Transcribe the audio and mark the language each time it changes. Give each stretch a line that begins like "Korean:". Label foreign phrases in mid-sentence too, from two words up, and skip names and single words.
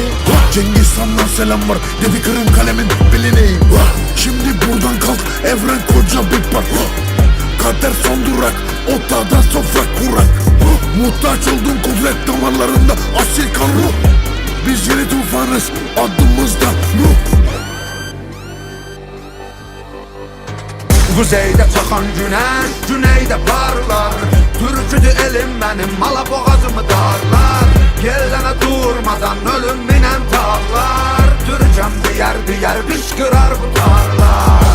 Turkish: Cengiz Han'dan selam var, dedi kırın kalemin belini. Şimdi buradan kalk, evren koca bir park. Kader son durak, ortada sofra kurak. Muhtaç oldun kudret damarlarında asil kan ruh. Biz yeni tufanız, adımızda Nuh.
Azerbaijani: Quzeydə çaxan günəş, güneydə parlar. Türküdür elim mənim, mala boğazımı darlar. Yellənə durmadan ölüm minən tağlar. Türkəm deyər qışqırar bu tarlar.